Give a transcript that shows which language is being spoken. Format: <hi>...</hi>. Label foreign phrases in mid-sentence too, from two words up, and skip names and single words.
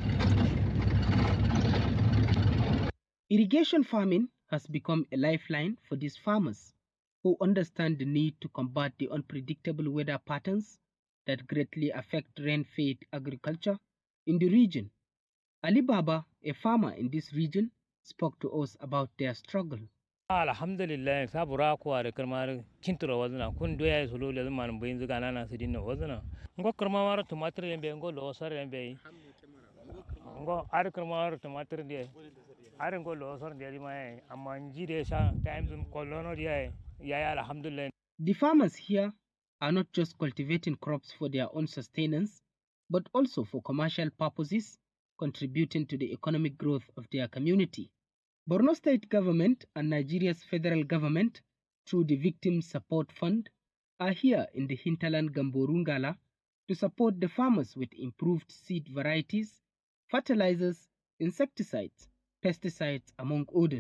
<en>Irrigation farming has become a lifeline for these farmers who understand the need to combat the unpredictable weather patterns that greatly affect rain-fed agriculture in the region. Ali Baba, a farmer in this region, spoke to us about their struggle.</en> <kr>Alhamdulillah, sabura ko are karmar kintura wazna kun doya solo le man bayin zuga nana sidin wazna ngo karmar tomato lembe ngo losar lembe ngo ar karmar tomato de ar ngo losar de mai amanji de sha time zum kolono de ya alhamdulillah.</kr> <en>The farmers here are not just cultivating crops for their own sustenance but also for commercial purposes, contributing to the economic growth of their community. Borno State Government and Nigeria's federal government, through the Victim Support Fund, are here in the hinterland Gamborungala to support the farmers with improved seed varieties, fertilizers, insecticides, pesticides, among others.</en>